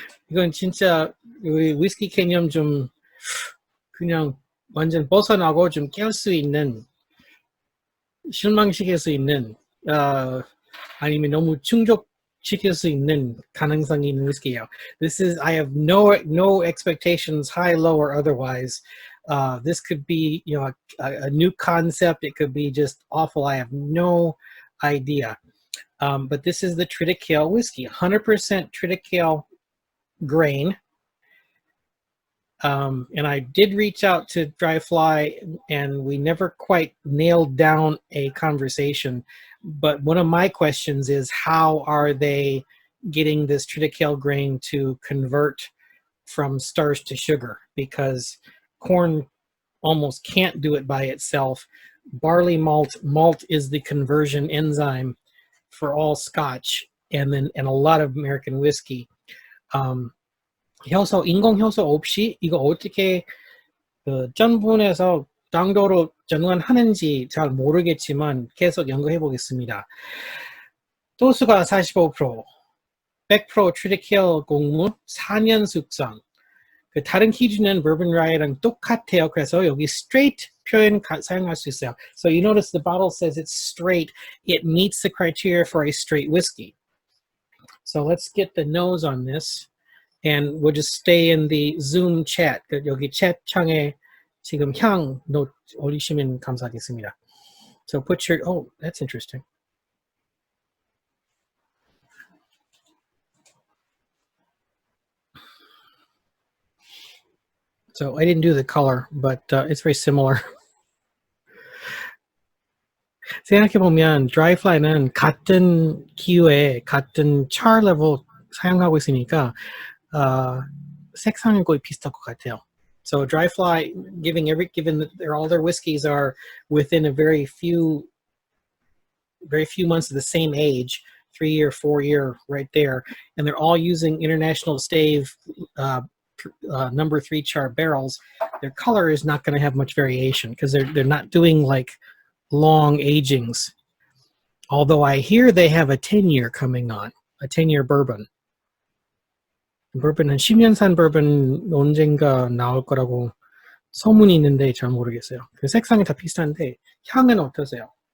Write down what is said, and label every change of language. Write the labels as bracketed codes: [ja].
[ko] 이건 진짜 위스키 개념 좀 그냥 완전 벗어나고 좀 깰 수 있는, 실망시킬 수 있는, 아니면 너무 충족시킬 수 있는 가능성이 있는 위스키예요. [en] This is, I have no expectations, high, low, or otherwise. This could be, a new concept. It could be just awful. I have no idea. But this is the Triticale whiskey, 100% Triticale grain. And I did reach out to Dry Fly, and we never quite nailed down a conversation. But one of my questions is, how are they getting this Triticale grain to convert from starch to sugar? Because corn almost can't do it by itself. Barley malt is the conversion enzyme for all Scotch and a lot of American whiskey. [ko] 효소, 인공 효소 없이 이거 어떻게 전분에서 당도로 전환하는지 잘 모르겠지만 계속 연구해 보겠습니다. 도수가 45%, 100% Triticale 곡물, 4년 숙성. 그 다른 기준은 Bourbon Rye랑 똑같아요. 그래서 여기 straight 표현 사용할 수 있어요. [en] So you notice the bottle says it's straight. It meets the criteria for a straight whiskey. So let's get the nose on this. And we'll just stay in the Zoom chat. [ko] 여기 챗 창에 지금 향 노트 올리시면 감사하겠습니다. [en] So put your, oh, that's interesting. So I didn't do the color, but it's very similar. [ko] 생각해보면 Dry Fly는 같은 기후에 같은 char level 사용하고 있으니까 색상은 거의 비슷할 것 같아요. [en] So Dry Fly, given that all their whiskeys are within a very few months of the same age, 3-year, 4-year, right there, and they're all using International Stave number 3 char barrels, their color is not going to have much variation because they're not doing like long agings. Although I hear they have a 10-year coming on, a 10-year bourbon. [ko] bourbon은 10년산 bourbon 언젠가 나올 거라고 소문이 있는데 잘 모르겠어요. 그 색상이 다 비슷한데 향은 어떠세요?